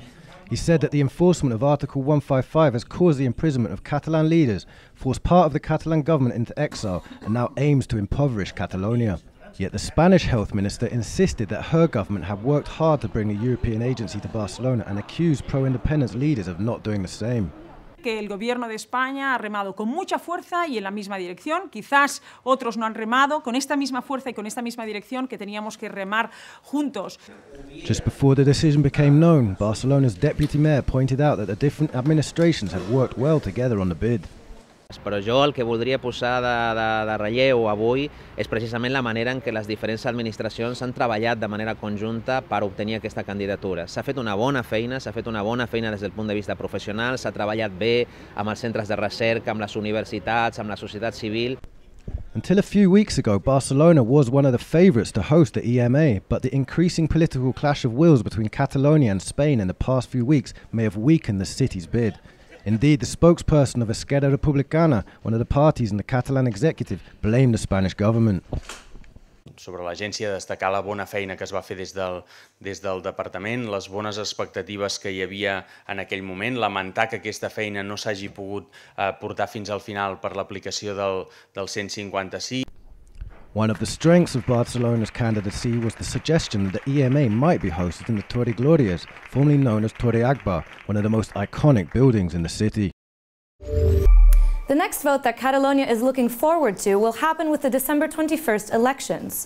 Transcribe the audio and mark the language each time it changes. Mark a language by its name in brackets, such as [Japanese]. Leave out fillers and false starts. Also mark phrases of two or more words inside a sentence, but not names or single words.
[English] He said that the enforcement of Article 155 has caused the imprisonment of Catalan leaders, forced part of the Catalan government into exile, and now aims to impoverish Catalonia. Yet the Spanish health minister insisted that her government had worked hard to bring a European agency to Barcelona and accused pro-independence leaders of not doing the same. [Spanish] Que el gobierno de España ha remado con mucha fuerza y en la misma dirección. Quizás otros no han remado con esta misma fuerza y con esta misma dirección que teníamos que remar juntos. [English] Just before the decision became known, Barcelona's deputy mayor pointed out that the different administrations had worked well together on the bid. [Catalan] Però jo el que voldria posar de relleu avui és precisament la manera en què les diferents administracions han treballat de manera conjunta per obtenir aquesta candidatura. S'ha fet una bona feina, des del punt de vista professional, s'ha treballat bé amb els centres de recerca, amb les universitats, amb la societat civil. [English] Until a few weeks ago, Barcelona was one of the favourites to host the EMA, but the increasing political clash of wills between Catalonia and Spain in the past few weeks may have weakened the city's bid. Indeed, the spokesperson of Esquerra Republicana, one of the parties in the Catalan executive, blamed the Spanish government. [Catalan] Sobre l'agència, destacar la bona feina que es va fer des del departament, les bones expectatives que hi havia en aquell moment, lamentar que aquesta feina no s'hagi pogut portar fins al final per l'aplicació del 155. [English] One of the strengths of Barcelona's candidacy was the suggestion that the EMA might be hosted in the Torre Glorias, formerly known as Torre Agbar, one of the most iconic buildings in the city. The next vote that Catalonia is looking forward to will happen with the December 21st elections.